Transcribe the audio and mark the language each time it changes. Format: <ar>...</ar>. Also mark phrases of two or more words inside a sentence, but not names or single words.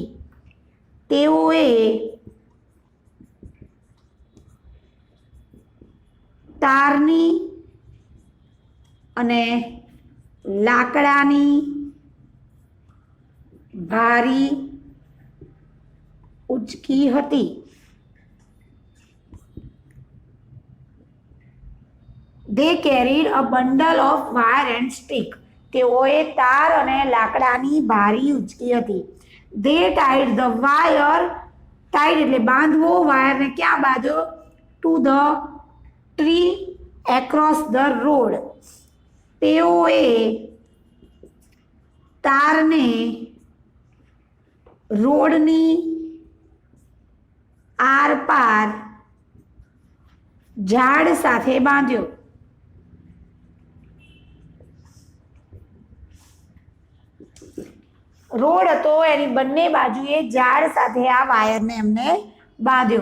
<gu>તેઓએ તારની અને લાકડાની ભારી ઉચકી હતી.</gu> <en>They carried a bundle of wire and stick.</en> <gu>તેઓએ તાર અને લાકડાની ભારી ઉચકી હતી.</gu> <en>They tied the wire, tied</en> <gu>એટલે બાંધવો, વાયરને ક્યાં બાંધ્યો?</gu> <en>To the tree across the road.</en> <gu>તેઓએ તારને રોડની આરપાર ઝાડ સાથે બાંધ્યો. રોડ હતો એની બંને બાજુએ ઝાડ સાથે આ વાયરને એમને બાંધ્યો.</gu>